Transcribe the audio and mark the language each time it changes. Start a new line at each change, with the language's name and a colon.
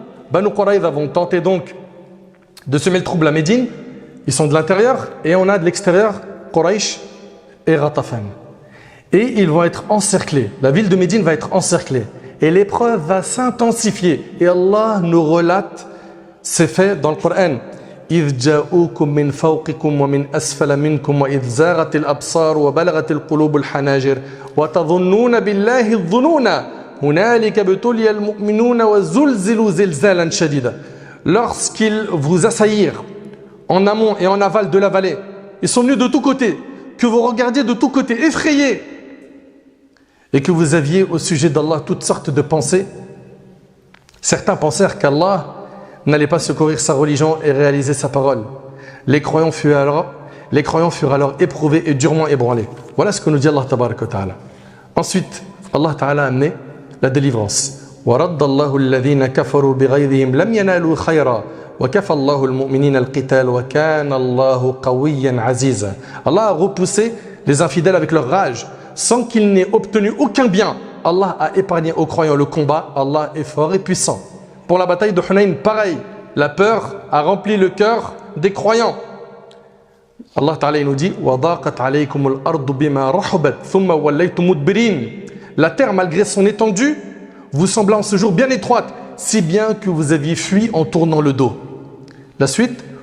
French: Bani Quraïda vont tenter donc de semer le trouble à Médine. Ils sont de l'intérieur et on a de l'extérieur Quraysh et Ghatafan. Et ils vont être encerclés. La ville de Médine va être encerclée. Et l'épreuve va s'intensifier. Et Allah nous relate ces faits dans le Coran.
Arabic: إذ جاءوكم من فوقكم ومن أسفل منكم وإذ زاغت الأبصار وبلغت القلوب الحناجر وتظنون بالله الظنون هنالك ابتلي المؤمنون وزلزلوا زلزالا شديدا.
French: Lorsqu'ils vous assaillirent en amont et en aval de la vallée, ils sont venus de tous côtés, que vous regardiez de tous côtés effrayés et que vous aviez au sujet d'Allah toutes sortes de pensées. Certains pensèrent qu'Allah n'allait pas secourir sa religion et réaliser sa parole. Les croyants furent alors éprouvés et durement ébranlés. Voilà ce que nous dit Allah tabaraka wa ta'ala. Ensuite, Allah ta'ala a amené la délivrance.
Arabic: وَرَدَّ اللَّهُ الَّذِينَ كَفَرُوا بِغَيْظِهِمْ لَمْ يَنَالُوا خَيْرًا وَكَفَى اللَّهُ الْمُؤْمِنِينَ الْقِتَالَ وَكَانَ اللَّهُ قَوِيًّا عَزِيزًا.
French: Allah a repoussé les infidèles avec leur rage sans qu'ils n'aient obtenu aucun bien. Allah a épargné aux croyants le combat. Allah est fort et puissant. Pour la bataille de Hunayn, pareil, la peur a rempli le cœur des croyants. Allah Ta'ala nous dit
Arabic: وَضَاقَتْ عَلَيْكُمُ الْأَرْضُ بِمَا رَحُبَتْ ثُمَّ وَلَّيْتُمْ مُدْبِرِينَ.
French: La terre, malgré son étendue, vous sembla en ce jour bien étroite, si bien que vous aviez fui en tournant le dos. La suite